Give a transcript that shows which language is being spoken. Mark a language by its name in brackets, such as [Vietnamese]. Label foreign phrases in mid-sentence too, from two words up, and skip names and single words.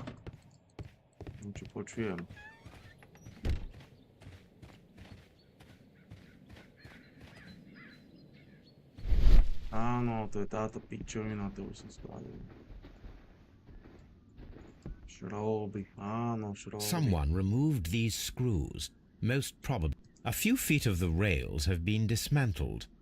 [Slovak] Niečo počujem. Áno, to je táto pičovina, to už som spravil. Šrouby, áno, šrouby. [English] Someone removed these screws. Most probably. A few feet of the rails have been dismantled.